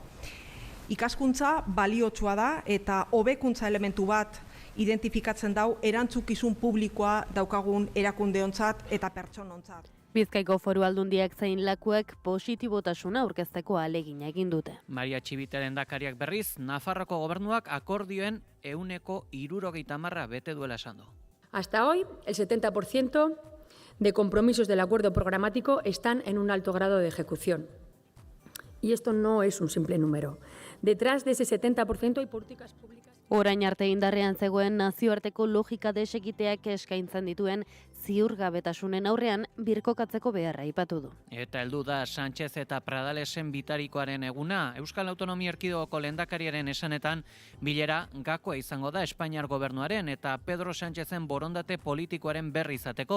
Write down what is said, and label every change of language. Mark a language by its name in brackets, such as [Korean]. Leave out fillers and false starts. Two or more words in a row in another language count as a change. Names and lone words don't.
[Basque] Ikaskuntza baliotsua da eta hobekuntza elementu bat identifikatzen dau erantzukizun publikoa daukagun erakundeontzat eta pertsonontzat. Bizkaiko Foru Aldundiak zein lakuek positibotasuna aurkezteko ahalegina egin dute. Maria Txibite Lehendakariak berriz, Nafarroko gobernuak akordioen 70% bete duela esan du. [Spanish] Hasta hoy, el 70% de compromisos del acuerdo programático están en un alto grado de ejecución. Y esto no es un simple número. Detrás de ese 70% hay políticas públicas. [Basque] Orain arte indarrean zegoen nazioarteko logika desegiteak eskaintzen dituen ziurgabetasunen aurrean birkokatzeko beharra aipatu du. Eta heldu da Sánchez eta Pradalesen bitarikoaren eguna. Euskal Autonomia Erkidegoko lehendakariaren esanetan bilera gakoa izango da Espainiar gobernuaren eta Pedro Sánchezen borondate politikoaren berri izateko.